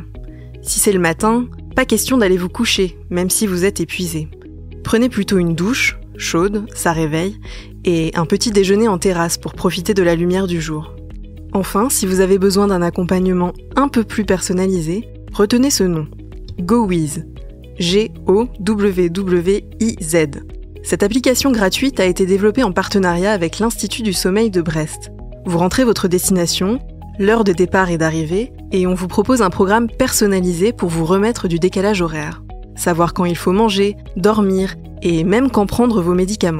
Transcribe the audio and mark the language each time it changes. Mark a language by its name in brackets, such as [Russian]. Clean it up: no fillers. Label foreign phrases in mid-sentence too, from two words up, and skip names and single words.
[French] Si c'est le matin, pas question d'aller vous coucher, même si vous êtes épuisé. Prenez plutôt une douche, chaude, ça réveille, et un petit déjeuner en terrasse pour profiter de la lumière du jour. Enfin, si vous avez besoin d'un accompagnement un peu plus personnalisé, retenez ce nom. GoWiz. G-O-W-W-I-Z. Cette application gratuite a été développée en partenariat avec l'Institut du Sommeil de Brest. Vous rentrez votre destination, l'heure de départ et d'arrivée, et on vous propose un programme personnalisé pour vous remettre du décalage horaire. Savoir quand il faut manger, dormir, et même quand prendre vos médicaments.